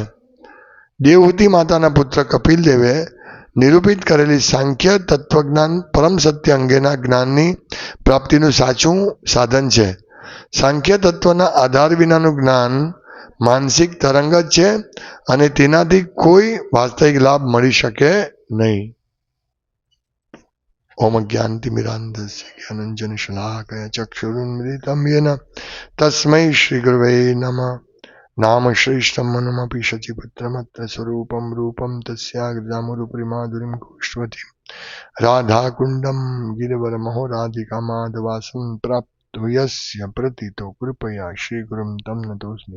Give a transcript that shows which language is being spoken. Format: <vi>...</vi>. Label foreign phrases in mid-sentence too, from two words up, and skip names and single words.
<gu>દેવહૂતિ માતાના પુત્ર કપિલ દેવે નિરૂપિત કરેલી સાંખ્ય તત્વજ્ઞાન પરમ સત્ય અંગેના જ્ઞાનની પ્રાપ્તિનું સાચું સાધન છે। સાંખ્ય તત્વના આધાર વિનાનું જ્ઞાન માનસિક તરંગ જ છે અને તેનાથી કોઈ વાસ્તવિક લાભ મળી શકે નહીં।</gu> <sa>ओम ज्ञानतिमिरान्धस्य ज्ञानञ्जनशलाकया चक्षुरुन्मिलितं येन तस्मै श्रीगुरवे नमः। नाम श्रेष्ठं मनमपि शचीपुत्रमत्र स्वरूपं रूपं तस्याग्रजामुरुपरि माधुरीं गोष्ठवतीं राधाकुण्डं गिरिवरमहो राधिका माधवासं प्राप्तो यस्य प्रतितो कृपया श्रीगुरुं तं नतोऽस्मि।</sa>